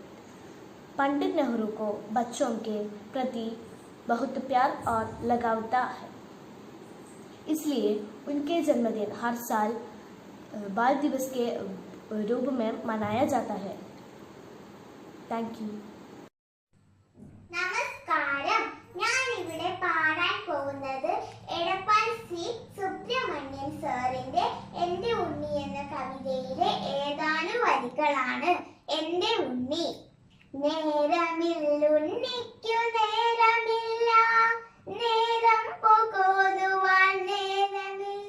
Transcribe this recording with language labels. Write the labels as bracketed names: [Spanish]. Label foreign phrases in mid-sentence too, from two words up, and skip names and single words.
[Hindi] पंडित नेहरू को बच्चों के प्रति बहुत प्यार और लगाव है, इसलिए उनके जन्मदिन हर साल बाल दिवस के रूप में मनाया जाता है। [English] Thank you. [Malayalam] നമസ്കാരം. ഞാനിവിടെ പാടാൻ പോകുന്നത് എടപ്പാൾ സി സുബ്രഹ്മണ്യൻ സാറിന്റെ എന്റെ ഉണ്ണി എന്ന കവിതയിലെ ഏതാനും വരികളാണ്. എന്റെ ഉണ്ണി. നേരമില്ലുണ്ണിക്കു നേരമില്ല, നേരം പോകോതുവാൻ നേരമില്ല,